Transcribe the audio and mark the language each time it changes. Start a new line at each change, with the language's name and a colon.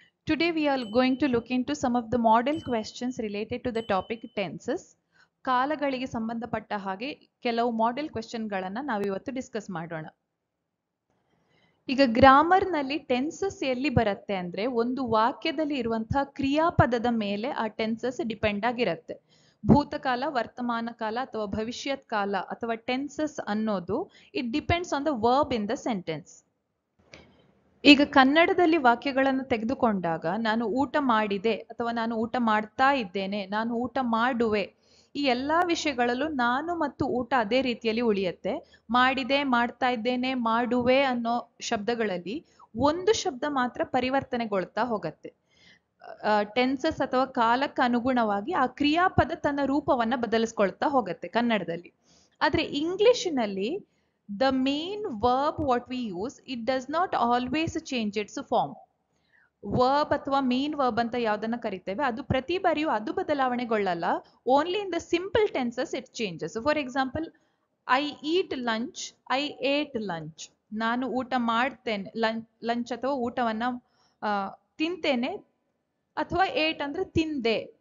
English: Today we are going to look into some of the model questions related to the topic tenses.
Kannada: ಕಾಲಗಳಿಗೆ ಸಂಬಂಧಪಟ್ಟ ಹಾಗೆ ಕೆಲವು model ಕ್ವೆಶ್ಚನ್ಗಳನ್ನು ನಾವಿವತ್ತು discuss ಮಾಡೋಣ. ಈಗ ಗ್ರಾಮರ್ನಲ್ಲಿ tenses ಎಲ್ಲಿ ಬರುತ್ತೆ ಅಂದ್ರೆ ಒಂದು ವಾಕ್ಯದಲ್ಲಿ ಇರುವಂತಹ ಕ್ರಿಯಾಪದದ ಮೇಲೆ ಆ ಟೆನ್ಸಸ್ ಡಿಪೆಂಡ್ ಆಗಿರುತ್ತೆ. ಭೂತಕಾಲ, ವರ್ತಮಾನ ಕಾಲ ಅಥವಾ ಭವಿಷ್ಯತ್ ಕಾಲ ಅಥವಾ ಟೆನ್ಸಸ್ ಅನ್ನೋದು
English: It depends on the verb in the sentence.
Kannada: ಈಗ ಕನ್ನಡದಲ್ಲಿ ವಾಕ್ಯಗಳನ್ನು ತೆಗೆದುಕೊಂಡಾಗ ನಾನು ಊಟ ಮಾಡಿದೆ ಅಥವಾ ನಾನು ಊಟ ಮಾಡ್ತಾ ಇದ್ದೇನೆ, ನಾನು ಊಟ ಮಾಡುವೆ, ಈ ಎಲ್ಲಾ ವಿಷಯಗಳಲ್ಲೂ ನಾನು ಮತ್ತು ಊಟ ಅದೇ ರೀತಿಯಲ್ಲಿ ಉಳಿಯುತ್ತೆ. ಮಾಡಿದೆ, ಮಾಡ್ತಾ ಇದ್ದೇನೆ, ಮಾಡುವೆ ಅನ್ನೋ ಶಬ್ದಗಳಲ್ಲಿ ಒಂದು ಶಬ್ದ ಮಾತ್ರ ಪರಿವರ್ತನೆಗೊಳ್ತಾ ಹೋಗತ್ತೆ. ಟೆನ್ಸಸ್ ಅಥವಾ ಕಾಲಕ್ಕೆ ಅನುಗುಣವಾಗಿ ಆ ಕ್ರಿಯಾಪದ ತನ್ನ ರೂಪವನ್ನ ಬದಲಿಸ್ಕೊಳ್ತಾ ಹೋಗತ್ತೆ ಕನ್ನಡದಲ್ಲಿ. ಆದ್ರೆ ಇಂಗ್ಲಿಷಿನಲ್ಲಿ
English: the main verb what we use, it does not always change its form.
Kannada: Verb ಅಥವಾ ಮೇನ್ ವರ್ಬ್ ಅಂತ ಯಾವ್ದನ್ನ ಕರಿತೇವೆ ಅದು ಪ್ರತಿ ಬಾರಿಯೂ ಅದು ಬದಲಾವಣೆಗೊಳ್ಳಲ್ಲ.
English: Only in the simple tenses it changes. For example, I eat lunch, I ate lunch.
Kannada: ನಾನು ಊಟ ಮಾಡ್ತೇನೆ, ಲಂಚ್ ಅಥವಾ ಊಟವನ್ನ ತಿಂತೇನೆ, ಅಥವಾ ಏಟ್ ಅಂದ್ರೆ ತಿಂದೆ.